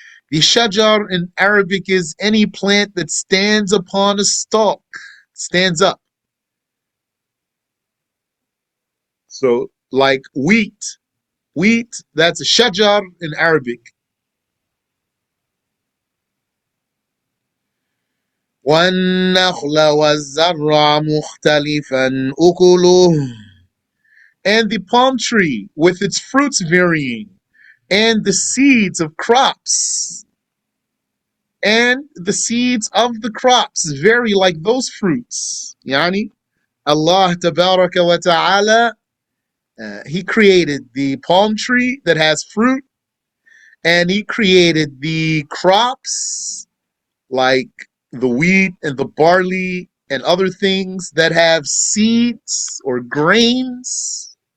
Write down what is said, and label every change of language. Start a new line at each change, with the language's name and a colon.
English: The shajar in Arabic is any plant that stands upon a stalk, stands up. So, like wheat, that's a shajar in Arabic.
Arabic: وَالنَّخْلَ وَالزَّرْعَ مُخْتَلِفًا أُكُلُهُ.
English: And the palm tree with its fruits varying, and the seeds of crops, and the seeds of the crops vary like those fruits. Yani, Allah Tabaraka wa Ta'ala, He created the palm tree that has fruit, and He created the crops like the wheat and the barley and other things that have seeds or grains.